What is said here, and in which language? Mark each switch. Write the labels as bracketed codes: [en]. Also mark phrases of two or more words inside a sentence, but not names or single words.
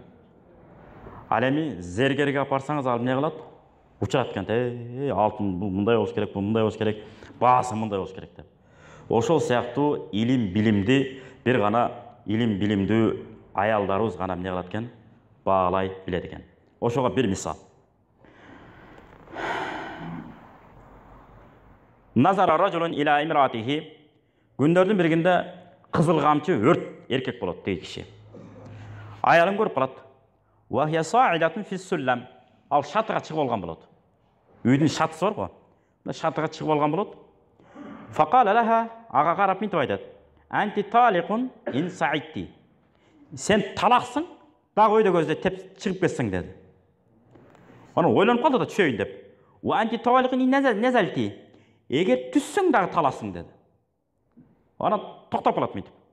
[ky] Ал эми зергерге апарсаңыз, ал эмне кылат? Учурат экен. Алтын бул мындай болуш керек, бул мындай болуш керек, баасы мындай болуш керек деп. Ошол сыяктуу илим билимди бир гана илим билимдүү аялдарыбыз гана эмне кылат экен? Баалай билет экен. Ошого бир мисал. [ar] نظر رجل إلى امرأته. [ky] Күндөрдүн биринде кызыл камчы өрт эркек болот дейт киши. Аялын көрүп калат. [ar] وهي صاعدة في السلم. [ky] Ал шатыга чыгып алган болот. Үйдүн шатысы бар го. Шатыга чыгып алган болот. [ar] فقال لها, [ky] ага карап мынтип айтат. [ar] أنت طالق إن صعدت. [ky] Сен талаксың, дагы өйдө көздө теп чыгып кетсең деди. Аны ойлонуп калды да түшөйүн деп. [ar] وأنت طالق إن نزلت. [ky] Эгер түссөң дагы таласың деди. Ана токтоп калат мынтип.